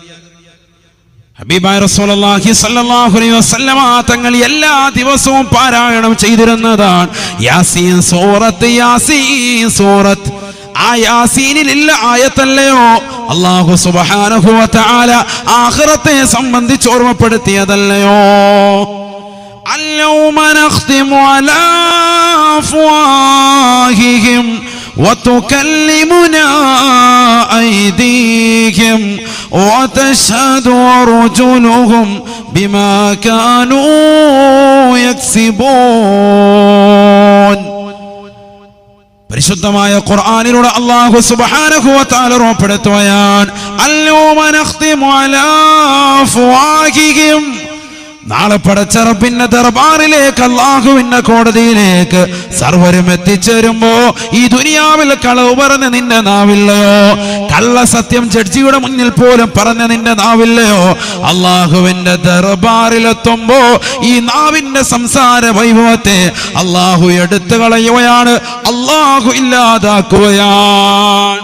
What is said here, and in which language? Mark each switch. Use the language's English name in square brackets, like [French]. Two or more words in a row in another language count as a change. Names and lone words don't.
[Malayalam] ഹബീബായ [Arabic] رسول الله صلى الله عليه وسلم [Malayalam] തങ്ങൾ എല്ലാ ദിവസവും പാരായണം ചെയ്തിരുന്നതാണ് യാസീൻ സൂറത്ത്. യാസീൻ സൂറത്ത്, ആ യാസീനിലുള്ള ആയത്തല്ലയോ [Arabic] الله سبحانه وتعالى [Malayalam] ആഖിറത്തെ സംബന്ധിച്ച് ഓർമ്മപ്പെടുത്തിയതല്ലയോ? [Arabic] اليوم نختم على أفواههم وتكلمنا أيديهم وتشهد أرجلهم بما كانوا يكسبون. [Malayalam] പരിശുദ്ധമായ ഖുർആനിലൂടെ [Arabic] الله سبحانه وتعالى [Malayalam] ഓർമ്മപ്പെടുത്തുകയാണ് [Arabic] اليوم نختم على أفواههم. [Malayalam] നാളെ പടച്ച റബ്ബിന്റെ ദർബാറിലേക്ക്, അല്ലാഹുവിന്റെ കോടതിയിലേക്ക് സർവരും എത്തിച്ചേരുമ്പോ ഈ ദുനിയാവിൽ കളവ് പറഞ്ഞ നിന്റെ നാവില്ലയോ? കള്ള സത്യം ജഡ്ജിയുടെ മുന്നിൽ പോലും പറഞ്ഞ നിന്റെ നാവില്ലയോ? അല്ലാഹുവിന്റെ ദർബാറിലെത്തുമ്പോ ഈ നാവിന്റെ സംസാര വൈഭവത്തെ അല്ലാഹു എടുത്തു കളയുകയാണ്, അല്ലാഹു ഇല്ലാതാക്കുകയാണ്.